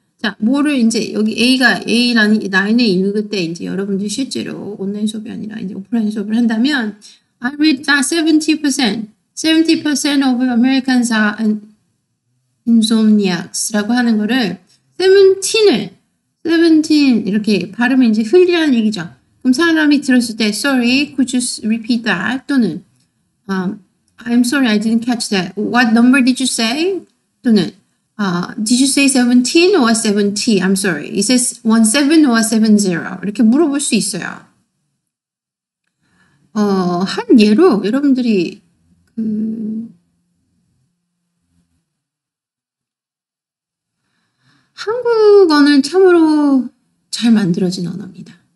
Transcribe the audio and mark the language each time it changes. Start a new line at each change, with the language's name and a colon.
Korean: 자, 뭐를 이제 여기 A라는 라인을 읽을 때 이제 여러분들이 실제로 온라인 수업이 아니라 이제 오프라인 수업을 한다면
English: I read that 70% of Americans are insomniacs
Korean: 라고 하는 거를 17 이렇게 발음이 이제 흘리라는 얘기죠. 그럼 사람이 들었을 때
English: sorry, could you repeat that?
Korean: 또는
English: I'm sorry, I didn't catch that. What number did you say?
Korean: 또는
English: did you say 17 or 70? I'm sorry. It says 17 or 70?
Korean: 이렇게 물어볼 수 있어요. 한 예로 여러분들이 한국어는 참으로 잘 만들어진 언어입니다.